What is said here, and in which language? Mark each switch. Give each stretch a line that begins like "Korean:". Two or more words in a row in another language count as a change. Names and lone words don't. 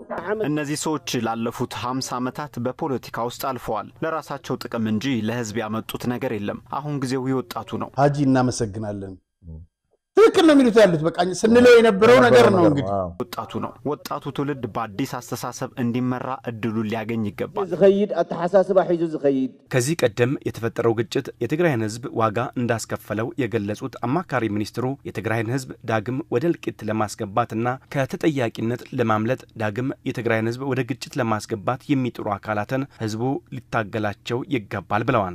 Amharic: እነዚህ ሰዎች ላለፉት 50 ዓመታት በፖለቲካ ውስጥ አልፈዋል ለራሳቸው ጥቅም እንጂ ለህዝብ ያመጡት ነገር የለም አሁን ጊዜው ይወጣቱ ነው ሀጂ እናመሰግናለን ትክክል ነው የሚሉት ያሉት በቃ ስንለው የነበረው ነገር ነው እንግዲህ ወጣቱ ነው ወጣቱ ትውልድ በአዲስ አስተሳሰብ እንዲመራ እድሉ ሊያገኝ ይገባል
Tigrinya: ዝኸይድ አተሐሳስባ ሒዙ ዝኸይድ
Amharic: ከዚህ ቀደም የተፈጠረው ግጭት የትግራይን ህዝብ ዋጋ እንዳስከፈለው የገለጹት አማካሪ ሚኒስትሩ የትግራይን ህዝብ ዳግም ወደ እልቂት ለማስገባትና ከተጠያቂነት ለማምለጥ ዳግም የትግራይን ህዝብ ወደ ግጭት ለማስገባት የሚጥሩ አካላትን ህዝቡ ሊታገላቸው ይገባል ብለዋል